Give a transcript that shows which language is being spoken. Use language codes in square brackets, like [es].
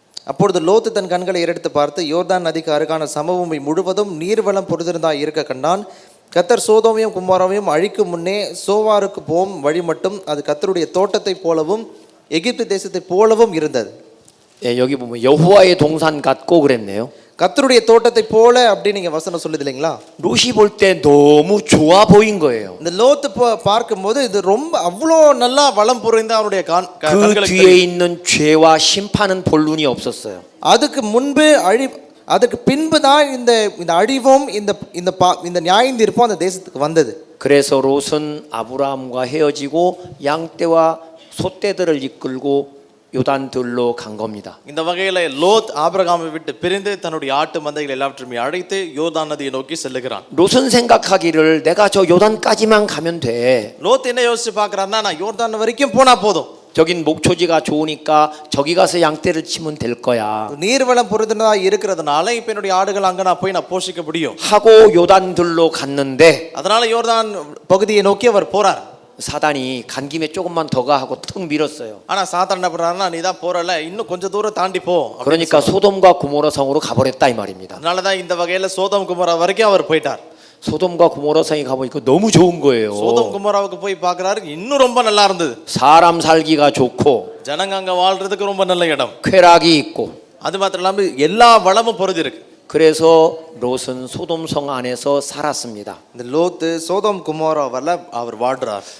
[ta] அப்பொழுது லோத்து தன் கண்களை ஏறெடுத்து பார்த்து யோர்தான் நதிக்கு அருகான சமபூமி முழுவதும் நீர்வளம் பொருந்திருந்தாய் இருக்க கண்டான். கத்தர் சோதோமையும் குமாராவையும் அழிக்கும் முன்னே சோவாருக்கு போம் வழி மட்டும் அது கத்தருடைய தோட்டத்தை போலவும் எகிப்து தேசத்தை போலவும் இருந்தது. [ko] 예, 여기 보면 여호와의 동산 같고 그랬네요. [ta] கத்தருடைய தோட்டத்தை போல அப்படின்னு நீங்க வசனம் சொல்லுது இல்லைங்களா? [ko] 롯이 볼 때 너무 좋아 보인 거예요. [ta] இந்த லோத்து பார்க்கும்போது இது ரொம்ப அவ்வளோ நல்லா வளம் பொருந்த அவருடைய [ko] 그 뒤에 있는 죄와 심판은 볼 눈이 없었어요. [ta] அதுக்கு முன்பு அதுக்கு பின்பு தான் இந்த அழிவும் இந்த நியாயத்தீர்ப்பும் அந்த தேசத்துக்கு வந்தது. [ko] 그래서 롯은 아브라함과 헤어지고 양떼와 소떼들을 이끌고 요단들로 간 겁니다. [ta] இந்த வகையில லோத் ஆபிரகாமை விட்டு பிரிந்து தன்னுடைய ஆட்டு மந்தைகள் எல்லாவற்றையும் அழைத்து யோர்தான் நதியை நோக்கி செல்லுகிறான். [ko] 롯은 생각하기를 내가 저 요단까지만 가면 돼. [ta] லோத் என்ன யோசிச்சு பார்க்கறான்னா நான் யோர்தான் வரைக்கும் போனா போதும். [ko] 저긴 목초지가 좋으니까 저기 가서 양떼를 치면 될 거야. [ta] நீர்வளம் பொருந்தினதா இருக்கிறதுனால இப்ப என்னுடைய ஆடுகள் அங்க நான் போய் போஷிக்க முடியும். [ko] 하고 요단들로 갔는데 [ta] அதனால யோர்தான் பகுதியை நோக்கி அவர் போறார். [ko] 사단이 간 김에 조금만 더 가 하고 턱 밀었어요. [ta] ஆனா சாத்தான் என்ன பண்றாருன்னா நீ தான் போறல இன்னும் கொஞ்சம் தூரம் தாண்டி போ. [ko] 그러니까 소돔과 고모라 성으로 가버렸다 이 말입니다. [ta] அதனால தான் இந்த வகையில சோதோம் குமாரா வரைக்கும் அவர் போயிட்டார். [ko] 소돔과 고모라 성에 가보니까 너무 좋은 거예요. [ta] சோதோம் குமாராவுக்கு போய் பார்க்கறாரு இன்னும் ரொம்ப நல்லா இருந்தது. [ko] 사람 살기가 좋고 [ta] ஜனங்க அங்க வாழ்றதுக்கு ரொம்ப நல்ல இடம். [ko] 쾌락이 있고. [ta] அது மாத்திரம் இல்லாம எல்லா வளமும் பொருந்தி இருக்கு. [ko] 그래서 롯은 소돔 성 안에서 살았습니다. [ta] இந்த லோத்து சோதோம் குமாராவல அவர் வாழ்றார்.